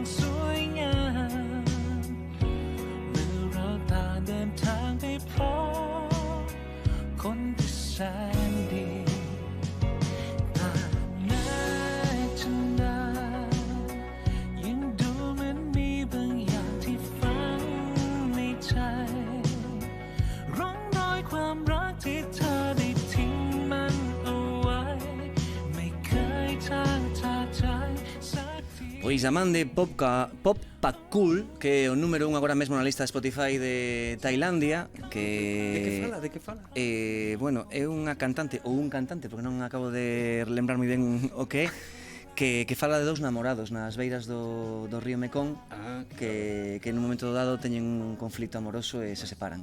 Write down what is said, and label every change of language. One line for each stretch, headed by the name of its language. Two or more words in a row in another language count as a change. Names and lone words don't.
Thai: สวยงามเมื่อเราต่างเดินทางไปพบคนที่แสนดีต่างแม้จะนานยังดูเหมือนมีบางอย่างที่ฝังในใจร่องรอยความรักที่เธอได้ทิ้งมันเอาไว้ไม่เคยทางใจสักที
Galician: Pois a man de Pop Pakul, que é o número 1 agora mesmo na lista de Spotify de Tailandia, que... De que fala? Bueno, é unha cantante, ou un cantante, porque non acabo de lembrar moi ben o que é, que fala de dous namorados nas beiras do río Mekong, que nun momento dado teñen un conflito amoroso e se separan.